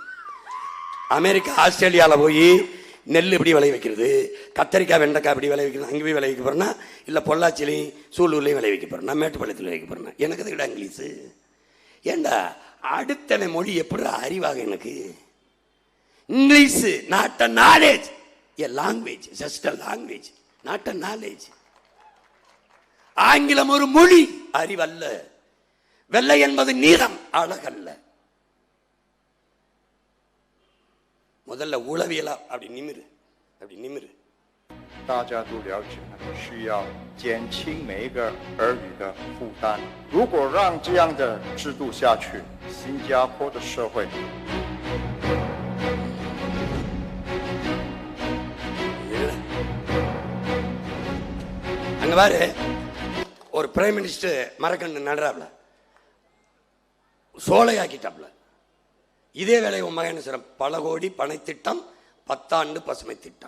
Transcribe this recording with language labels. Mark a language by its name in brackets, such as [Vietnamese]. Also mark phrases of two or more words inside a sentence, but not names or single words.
[Tamil] அமெரிக்கா ஆஸ்திரேலியாவில் போய் நெல் இப்படி விளை வைக்கிறது, கத்தரிக்காய் வெண்டைக்காய் இப்படி விளை வைக்கிறது, அங்கே போய் விளை வைக்க போறேன்னா, இல்லை பொள்ளாச்சிலையும் சூலூர்லையும் விளை வைக்க போறேன், நான் மேட்டுப்பாளையத்தில் வைக்க போறேன்னா எனக்கு அதுக்கிட்ட இங்கிலீஷு. ஏண்டா அடுத்தனை மொழி எப்படி அறிவாக எனக்கு? [English] English not a knowledge, a language, just a language, not a knowledge. [Tamil] ஆங்கிலம் ஒரு மொழி, அறிவல்ல. வெள்ளை என்பது நீளம், அழகல்ல. முதல்ல உளவியலா அப்படி நிமிரு. [Chinese] 大家都了解，需要减轻每一个儿女的负担。如果让这样的制度下去，新加坡的社会 [Tamil] அங்க பாரு, ஒரு [English] prime minister [Tamil] மரக்கண்டு நடுறாப்ல, சோலையாக்கிட்டாப்ல. இதே வேலை உன் மகன் சொல்ற, பல கோடி பனை திட்டம், 10 ஆண்டு பசுமை திட்டம்.